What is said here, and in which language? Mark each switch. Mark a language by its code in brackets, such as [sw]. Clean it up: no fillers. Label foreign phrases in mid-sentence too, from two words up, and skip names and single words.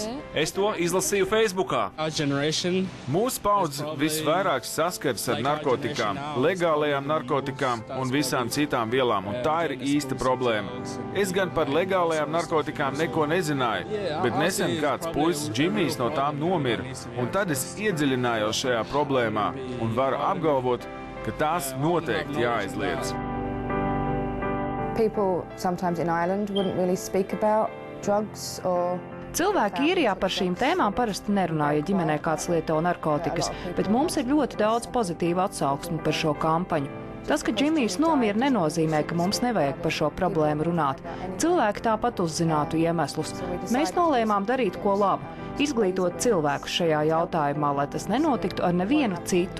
[lv] Es to izlasīju Facebookā. Mūsu paudze visvairāk saskars ar narkotikām, legālajām narkotikām un visām citām vielām, un tā ir īsta problēma. Es gan par legālajām narkotikām neko nezināju, bet nesen kāds puisis Džimijs no tām nomira, un tad es iedziļinājos šajā problēmā un varu apgalvot, ka tās noteikti jāaizliedz. [en] People sometimes in Ireland wouldn't really speak about drugs or... [lv] Cilvēki Īrijā par šīm tēmām parasti nerunā, ja ģimenē kāds lieto narkotikas, bet mums ir ļoti daudz pozitīvu atsauksmi par šo kampaņu. Tas, ka Džimijs nomira, nenozīmē, ka mums nevajag par šo problēmu runāt. Cilvēki tāpat uzzinātu iemeslus. Mēs nolēmām darīt ko labu, izglītot cilvēkus šajā jautājumā, lai tas nenotiktu ar nevienu citu.